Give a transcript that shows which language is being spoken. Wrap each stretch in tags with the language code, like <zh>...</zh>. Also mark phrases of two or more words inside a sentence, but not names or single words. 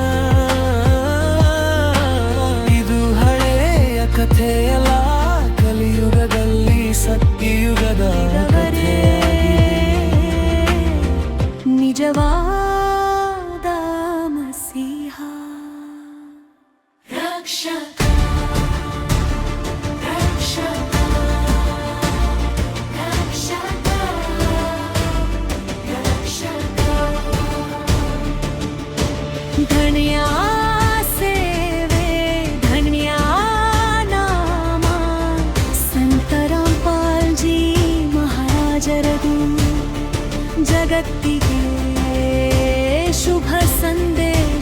<kn>ಇದು ಹಳೆಯ ಕಥೆಯಲ್ಲ, ಕಲಿಯುಗದಲ್ಲಿ ಸತ್ಯಯುಗದ ನಿಜವಾದ ಮಸೀಹ ರಕ್ಷಕ.</kn> <hi>धन्य सेवे धन्य नाम संत रामपाल जी महाराजरದು.</hi> <kn>ಜಗತ್ತಿಗೆ ಶುಭ ಸಂದೇಶ</kn>